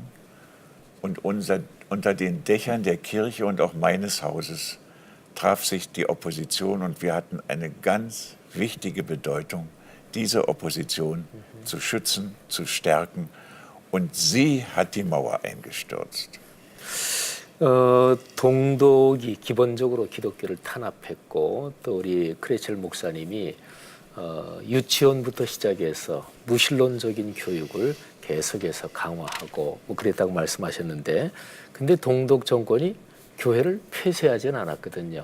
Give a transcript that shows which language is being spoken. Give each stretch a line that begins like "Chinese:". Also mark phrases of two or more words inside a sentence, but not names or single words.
German: Und unter den Dächern der Kirche und auch meines Hauses traf sich die Opposition und wir hatten eine ganz wichtige Bedeutung, diese Opposition zu schützen, zu stärken. Und sie hat die Mauer eingestürzt.
Korean: 동독이 기본적으로 기독교를 탄압했고 또 우리 크레첼 목사님이 유치원부터 시작해서 무신론적인 교육을 계속해서 강화하고 뭐 그랬다고 말씀하셨는데 근데 동독 정권이 교회를 폐쇄하지는 않았거든요.